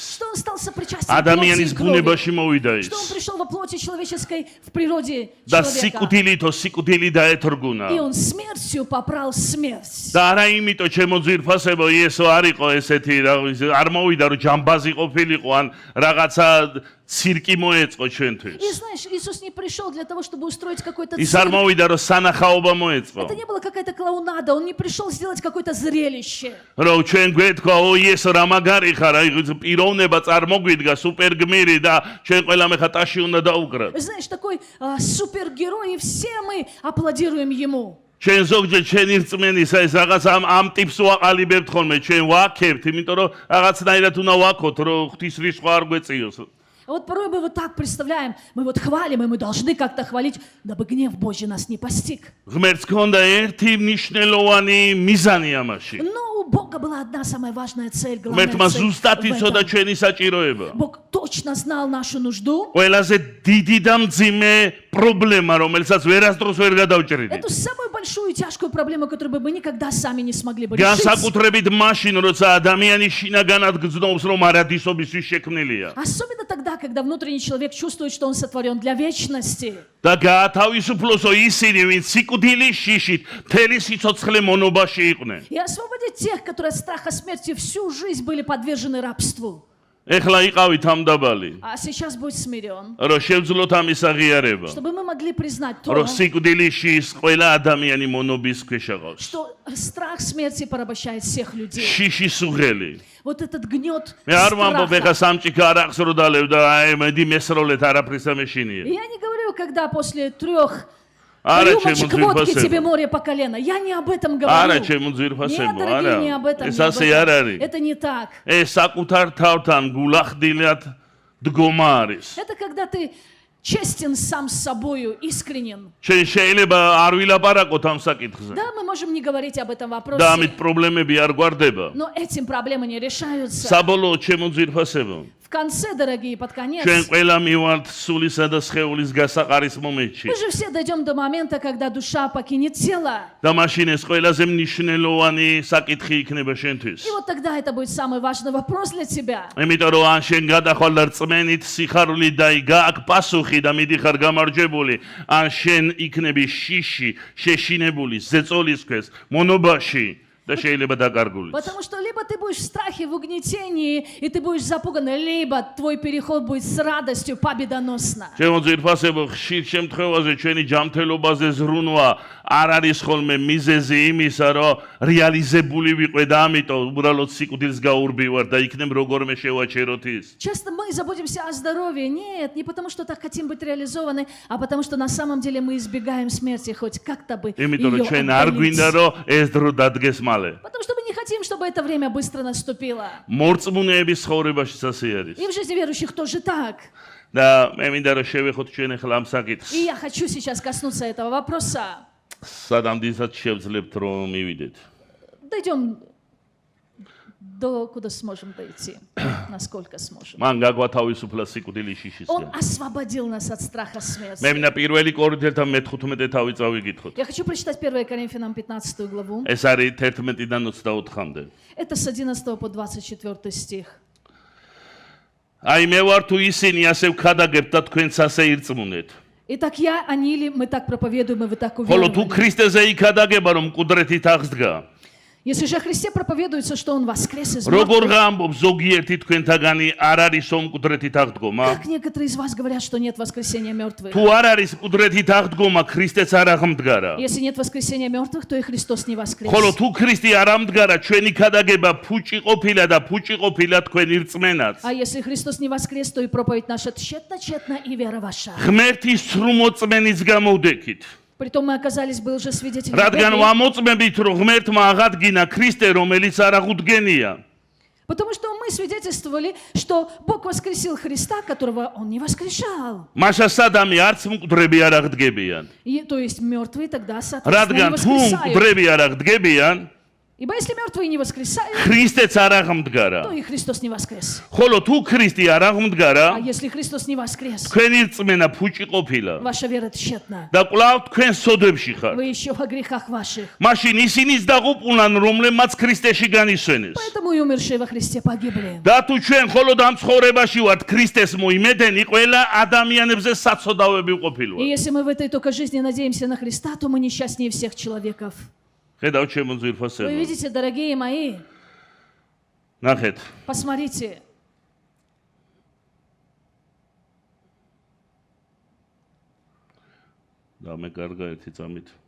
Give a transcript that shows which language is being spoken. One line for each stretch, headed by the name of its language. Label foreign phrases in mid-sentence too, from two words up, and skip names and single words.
Russian: что он стал сопричастен
Georgian: ადამიანის
Russian: плоти и крови,
Georgian: ბუნებაში მოვიდა ის.
Russian: что он пришел во плоти человеческой в природе
Georgian: და
Russian: человека.
Georgian: სიკვდილი დაეთრგუნა.
Russian: И он смертью попрал смерть.
Georgian: და არა იმიტომ ჩემო ძვირფასებო იესო არ იყო ესეთი არ მოვიდა რომ ჯამბაზი ყოფილიყო ან რაღაცა цирки მოეწყო ჩვენთვის.
Russian: И знаешь, Иисус не пришел для того, чтобы устроить какой-то
Georgian: ის არ
Russian: цирк.
Georgian: მოვიდა რომ სანახაობა მოეწყო.
Russian: Это не была какая-то клоунада, он не пришел сделать какое-то зрелище.
Georgian: რომ ჩვენ გვეთქვა ო იესო რა მაგარი ხარ, აი პიროვნება წარმოგვიდგა სუპერგმირი და ჩვენ ყველა მეხატაში უნდა დაუკრათ.
Russian: Знаешь, такой супергерой, и все мы аплодируем ему.
Georgian: ჩვენ ზოგჯერ ჩვენი რწმენისა ეს რაღაც ამ ტიპს ვაყალიბებთ ხოლმე, ჩვენ ვაქებთ, იმიტომ რომ რაღაცნაირად უნდა ვაქოთ, რომ ღვთის რისხვა არ გვეწიოს.
Russian: Вот порой мы вот так представляем, мы вот хвалим, и мы должны как-то хвалить, дабы гнев Божий нас не постиг.
Georgian: ღმერთს ჰქონდა ერთი მნიშვნელოვანი მიზანი ამაში.
Russian: Но у Бога была одна самая важная цель, главная
Georgian: ღმერთმა
Russian: цель
Georgian: ზუსტად
Russian: в
Georgian: იცოდა
Russian: этом.
Georgian: ჩვენი საჭიროება.
Russian: Бог точно знал нашу нужду.
Georgian: ყველაზე დიდი და მძიმე პრობლემა, რომელსაც ვერასდროს ვერ გადავჭრიდით.
Russian: Эту самую большую и тяжкую проблему, которую бы мы никогда сами не смогли бы решить.
Georgian: განსაკუთრებით მაშინ, როცა ადამიანი შინაგანად გრძნობს, რომ არადისობისთვის შექმნილია.
Russian: Особенно тогда, когда внутренний человек чувствует, что он сотворен для вечности.
Georgian: და გაათავისუფლოსო ისინი, ვინც სიკვდილის შიშით მთელი სიცოცხლე მონობაში იყვნენ.
Russian: И освободить тех, которые от страха смерти всю жизнь были подвержены рабству.
Georgian: ეხლა იყავით ამ დაბალი,
Russian: А сейчас будь смирен,
Georgian: რომ შევძლოთ ამის აღიარება,
Russian: чтобы мы могли признать то,
Georgian: რომ სიკვდილის შიშს ყველა ადამიანი მონობის ქვეშ აღავს.
Russian: что страх смерти порабощает всех людей.
Georgian: შიშის უღელი.
Russian: Вот этот гнет
Georgian: მე არ ვამბობ ეხა
Russian: страха.
Georgian: სამჭიქა არ აღსრო დალევ და აი მედი მესროლეთ არაფრის ამეშინია.
Russian: Я не говорю, когда после 3
Georgian: არა
Russian: рюмочек водки тебе
Georgian: ჩემო
Russian: море по колено. Я не об этом
Georgian: არა
Russian: говорю.
Georgian: ჩემო
Russian: Нет,
Georgian: ძვირფასებო,
Russian: дорогие,
Georgian: არა.
Russian: не об этом.
Georgian: ეს
Russian: не об
Georgian: ასე
Russian: этом.
Georgian: არ არის.
Russian: Это не так.
Georgian: ეს საკუთარ თავთან გულახდილად დგომა არის.
Russian: Это когда ты честен сам с собою, искренен.
Georgian: ჩვენ შეიძლება არ ვილაპარაკოთ ამ საკითხზე.
Russian: Да, мы можем не говорить об этом вопросе,
Georgian: და ამით პრობლემები არ გვარდება.
Russian: но этим проблемы не решаются.
Georgian: საბოლოოდ ჩემო ძვირფასებო,
Russian: В конце, дорогие, под конец,
Georgian: ჩვენ ყველა მივართ სულისა და სხეულის გასაყარის მომენტში.
Russian: мы же все дойдем до момента, когда душа покинет тело.
Georgian: და მაშინ ეს ყველაზე მნიშვნელოვანი საკითხი იქნება შენთვის.
Russian: И вот тогда это будет самый важный вопрос для тебя.
Georgian: იმიტომ რომ ან შენ გადახვალ და რწმენით სიხარული და გააკ პასუხი და მიდიხარ გამარჯვებული, ან შენ იქნები შიში, შეშინებული, ზეწოლის ქვეშ, მონობაში და შეიძლება დაკარგული.
Russian: Потому что либо ты будешь в страхе, в угнетении, и ты будешь запуган, либо твой переход будет с радостью, победоносно.
Georgian: ჩემო ძვირფასებო, ხშირ შემთხვევაზე ჩვენი ჯანმრთელობაზე ზრუნვა არ არის ხოლმე მიზეზი იმისა, რომ რეალიზებული ვიყო და ამიტომ უბრალოდ სიკვდილს გაურბივარ და იქნებ როგორმე შევაჩეროთ ის.
Russian: Часто мы заботимся о здоровье. Нет, не потому что так хотим быть реализованы, а потому что на самом деле мы избегаем смерти, хоть как-то бы
Georgian: იმიტომ რომ
Russian: ее
Georgian: ჩვენ არ გვინდა
Russian: отдалить.
Georgian: რომ ეს დრო დადგეს მალე.
Russian: Потому что мы не хотим, чтобы это время быстро наступило.
Georgian: მორწმუნეების ცხოვრებაშიც ასე არის.
Russian: И в жизни верующих тоже так.
Georgian: და მე მინდა რომ შევეხოთ ჩვენ ახლა ამ საკითხს.
Russian: И я хочу сейчас коснуться этого вопроса.
Georgian: სადამდესაც შევძლებთ რომ მივიდეთ.
Russian: Дойдем куда сможем дойти, насколько сможем.
Georgian: მან გაგვათავისუფლა სიკვდილის
Russian: Он
Georgian: შიშისგან.
Russian: освободил нас от страха
Georgian: მე
Russian: смерти.
Georgian: მინდა პირველი კორინთელთა მე-15 თავი წავიკითხოთ.
Russian: Я хочу прочитать 1 Коринфянам 15 главу.
Georgian: ეს არის 11-დან 24-მდე.
Russian: Это с 11 по 24 стих.
Georgian: აი მე ვარ თუ ისინი ასე ვქადაგებთ და თქვენც ასე ირწმუნეთ.
Russian: Итак, я, они ли, мы так проповедуем, и вы так
Georgian: ხოლო თუ
Russian: уверовали.
Georgian: ქრისტეზე იქადაგება რომ მკვდრეთით აღსდგა,
Russian: Если же о Христе проповедуется, что Он воскрес из
Georgian: როგორ
Russian: мертвых,
Georgian: გაამბობ ზოგიერთი თქვენთაგანი არ არის რომ მკვდრეთით აღდგომა?
Russian: как некоторые из вас говорят, что нет воскресения мертвых.
Georgian: თუ არ არის მკვდრეთით აღდგომა, ქრისტეც არ აღმდგარა.
Russian: Если нет воскресения мертвых, то и Христос не воскрес.
Georgian: ხოლო თუ ქრისტე არ აღმდგარა, ჩვენი ქადაგება ფუჭი ყოფილა და фуჭი ყოფილა თქვენ ირწმენაც.
Russian: А если Христос не воскрес, то и проповедь наша тщетна, и вера ваша.
Georgian: ღმერთის სრულმოწმენის გამოვდექით.
Russian: Притом мы оказались бы уже свидетелями
Georgian: რადგან
Russian: Божьей,
Georgian: ვამოწმებით, რომ ღმერთმა აღადგინა ქრისტე, რომელიც არ აღუდგენია.
Russian: потому что мы свидетельствовали, что Бог воскресил Христа, которого Он не воскрешал.
Georgian: მაშა სადამი არც მკვდრები არ აღდგებიან.
Russian: И, то есть мертвые тогда, соответственно, не
Georgian: რადგან თუ
Russian: воскресают.
Georgian: მკვდრები არ აღდგებიან,
Russian: Ибо если мертвые не воскресают,
Georgian: ქრისტეც არ აღმდგარა.
Russian: то и Христос не воскрес.
Georgian: ხოლო თუ ქრისტე არ აღმდგარა,
Russian: А если Христос не воскрес,
Georgian: თქვენი რწმენა ფუჭი ყოფილა
Russian: ваша вера тщетна.
Georgian: და კვლავ თქვენ სოდებში ხართ.
Russian: Вы еще во грехах ваших.
Georgian: მაშინ ისინიც დაღუპულან, რომლებმაც ქრისტეში განისვენეს.
Russian: Поэтому и умершие во Христе погибли.
Georgian: და თუ ჩვენ მხოლოდ ამ ცხოვრებაში ვართ ქრისტეს მოიმედენი, ყველა ადამიანებზე საცოდავები
Russian: И
Georgian: ყოფილვართ.
Russian: если мы в этой только жизни надеемся на Христа, то мы несчастнее всех человеков.
Georgian: ხედავთ ჩემო
Russian: Вы
Georgian: ძვირფასებო.
Russian: видите, дорогие мои,
Georgian: ნახეთ.
Russian: посмотрите.
Georgian: და მე კარგა ერთი წამით.